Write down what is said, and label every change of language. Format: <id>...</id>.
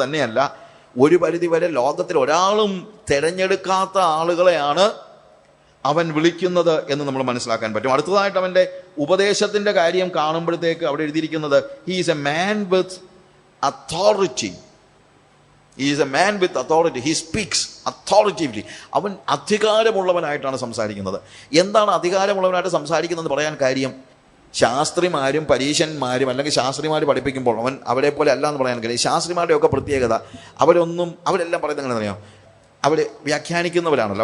<ml>തന്നെയല്ല, ഒരു പരിധിവരെ ലോകത്തിൽ ഒരാളും തിരഞ്ഞെടുക്കാത്ത ആളുകളെയാണ് അവൻ വിളിക്കുന്നത് എന്ന് നമ്മൾ മനസ്സിലാക്കാൻ പറ്റും. അടുത്തതായിട്ട് അവൻ്റെ ഉപദേശത്തിൻ്റെ കാര്യം കാണുമ്പോഴത്തേക്ക് അവിടെ എഴുതിയിരിക്കുന്നത്,</ml> <en>He is a man with authority. He is a man with authority. He speaks authoritatively.</en> <ml>അവൻ അധികാരമുള്ളവനായിട്ടാണ് സംസാരിക്കുന്നത്. എന്താണ് അധികാരമുള്ളവനായിട്ട് സംസാരിക്കുന്നതെന്ന് പറയാൻ കാര്യം? ശാസ്ത്രിമാരും പരീശന്മാരും അല്ലെങ്കിൽ ശാസ്ത്രിമാർ പഠിപ്പിക്കുമ്പോൾ അവൻ അവരെ പോലെ അല്ല എന്ന് പറയാൻ കഴിയും. ശാസ്ത്രിമാരുടെ ഒക്കെ പ്രത്യേകത, അവരെല്ലാം പറയുന്നത് എങ്ങനെ അറിയാം? അവർ വ്യാഖ്യാനിക്കുന്നവരാണല്ലോ.</ml>